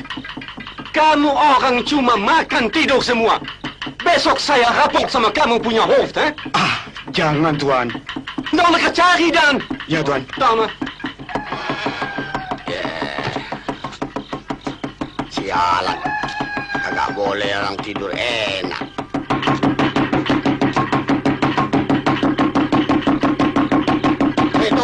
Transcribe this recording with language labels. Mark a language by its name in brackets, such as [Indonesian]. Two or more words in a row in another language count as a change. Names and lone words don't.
[Indonesian] Kamu orang cuma makan tidur semua. Besok saya raport sama kamu punya hoofd, hè? Ah, jangan, Tuan. [Dutch] Nou, lekker [Indonesian] cari dan. Ya, Tuan. Tama. Sialan. Kagak boleh orang tidur enak. Itu.